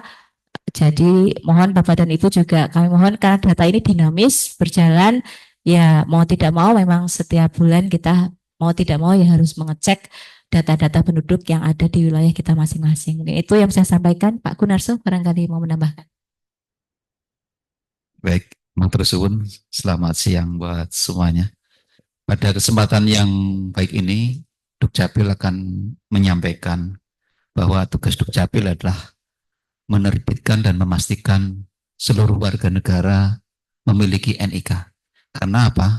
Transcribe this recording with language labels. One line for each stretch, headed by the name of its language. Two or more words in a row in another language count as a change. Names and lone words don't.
Indonesian: Jadi mohon Bapak dan Ibu juga kami mohon, karena data ini dinamis berjalan, ya mau tidak mau memang setiap bulan kita mau tidak mau ya harus mengecek data-data penduduk yang ada di wilayah kita masing-masing. Itu yang saya sampaikan. Pak Gunarso barangkali mau menambahkan. Baik,
Javanese: matur suwun.
Indonesian: Selamat siang buat semuanya. Pada kesempatan yang baik ini, Dukcapil akan menyampaikan bahwa tugas Dukcapil adalah menerbitkan dan memastikan seluruh warga negara memiliki NIK. Karena apa?